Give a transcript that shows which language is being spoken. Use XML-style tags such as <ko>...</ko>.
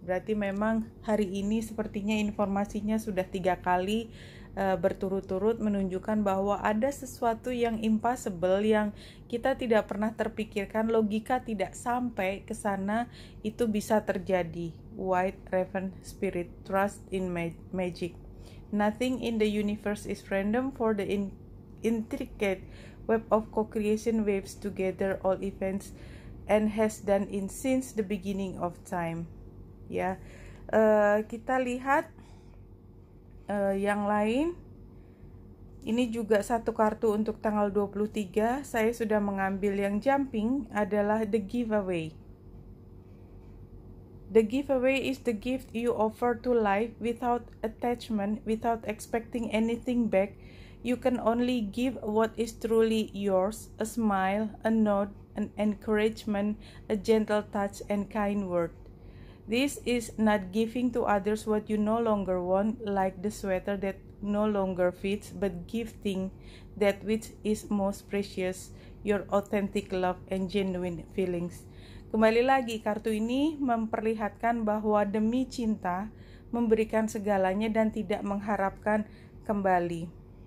<id>Berarti memang hari ini sepertinya informasinya sudah 3 kali berturut-turut menunjukkan bahwa ada sesuatu yang impossible, yang kita tidak pernah terpikirkan, logika tidak sampai ke sana, itu bisa terjadi.</id> <en>White Raven Spirit, Trust in Magic. Nothing in the universe is random, for the intricate web of co-creation waves together all events and has done in since the beginning of time.</en> <id>Ya, kita lihat yang lain. Ini juga satu kartu untuk tanggal 23. Saya sudah mengambil yang jumping adalah The Giveaway.</id> <en>The giveaway is the gift you offer to life without attachment, without expecting anything back. You can only give what is truly yours: a smile, a nod, an encouragement, a gentle touch, and kind word. This is not giving to others what you no longer want, like the sweater that no longer fits, but gifting that which is most precious, your authentic love and genuine feelings.</en> <id>Kembali lagi, kartu ini memperlihatkan bahwa demi cinta memberikan segalanya dan tidak mengharapkan kembali.</id>